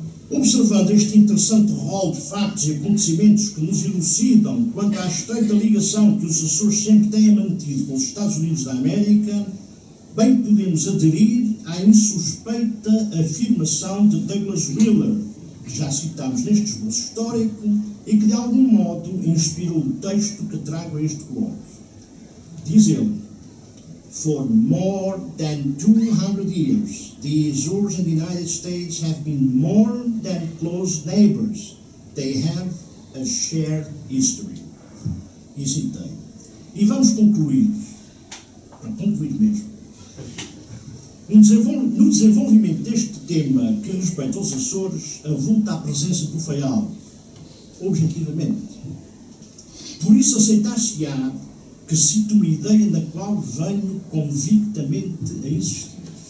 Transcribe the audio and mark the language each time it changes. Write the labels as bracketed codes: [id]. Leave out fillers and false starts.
[pt] Observando este interessante rol de factos e acontecimentos que nos elucidam quanto à estreita ligação que os Açores sempre têm mantido com os Estados Unidos da América, bem podemos aderir à insuspeita afirmação de Douglas Wheeler, que já citámos neste esboço histórico e que de algum modo inspirou o texto que trago a este colóquio. Diz ele: [en] For more than 200 years, the Azores and the United States have been more than close neighbors. They have a shared history. [pt] E citei. E vamos concluir, para concluir mesmo. No desenvolvimento deste tema que respeita aos Açores, avulta a presença do Faial, objetivamente. Por isso aceitar-se-á que cito uma ideia na qual venho convictamente a insistir.